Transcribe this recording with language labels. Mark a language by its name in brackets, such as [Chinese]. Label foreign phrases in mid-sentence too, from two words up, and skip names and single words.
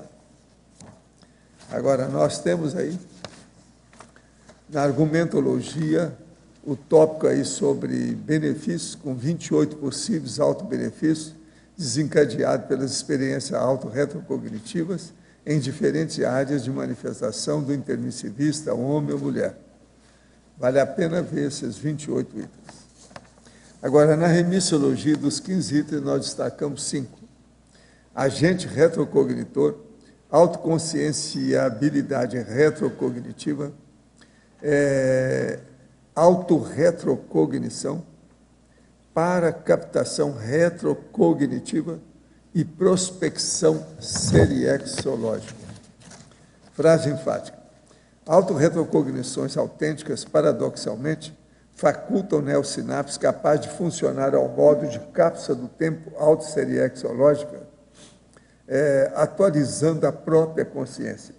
[Portuguese] Agora, nós temos aí, na argumentologia, o tópico aí sobre benefícios, com 28 possíveis autobenefícios, desencadeados pelas experiências autorretrocognitivas em diferentes áreas de manifestação do intermissivista, homem ou mulher. Vale a pena ver esses 28 itens. Agora, na remissologia dos 15 itens, nós destacamos 5. Agente retrocognitor, autoconscienciabilidade retrocognitiva, autorretrocognição, para captação retrocognitiva e prospecção seriexológica. Frase enfática. Autorretrocognições autênticas, paradoxalmente, facultam neossinapses capazes de funcionar ao modo de cápsula do tempo autosseriexológica, atualizando a própria consciência.